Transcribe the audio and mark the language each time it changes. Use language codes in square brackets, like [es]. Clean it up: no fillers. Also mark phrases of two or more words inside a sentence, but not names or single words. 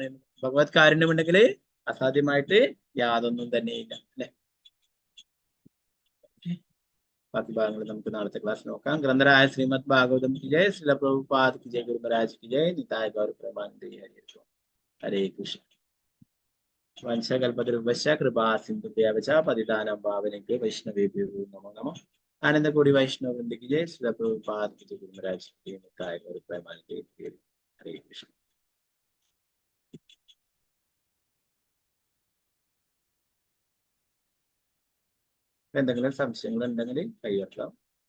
[ml] ഭഗവത് കാരുണ്യമുണ്ടെങ്കിൽ അസാധ്യമായിട്ട് യാതൊന്നും തന്നെയില്ല അല്ലെ. ബാക്കി ഭാഗങ്ങൾ നമുക്ക് നാളത്തെ ക്ലാസ് നോക്കാം. [hi] ग्रन्थराय श्रीमद् भागवतम् की जय, श्रील प्रभुपाद की जय, गुरु महाराज की जय, निताय गौर प्रेमानन्द हरे कृष्ण. [sa] വംശകൽപതരുവശ കൃപാ സിന്ധുഭ്യവച പതിതാനം പാവനേഭ്യോ വൈഷ്ണവേഭ്യോ നമോ നമഃ. [hi] आनन्दकोटि वैष्णव वृन्द की जय, श्रील प्रभुपाद की जय, गुरु महाराज की जय, निताय गौर प्रेमानन्द हरे कृष्ण. [ml] എന്തെങ്കിലും സംശയങ്ങൾ ഉണ്ടെങ്കിൽ കൈയ്യർക്കാം.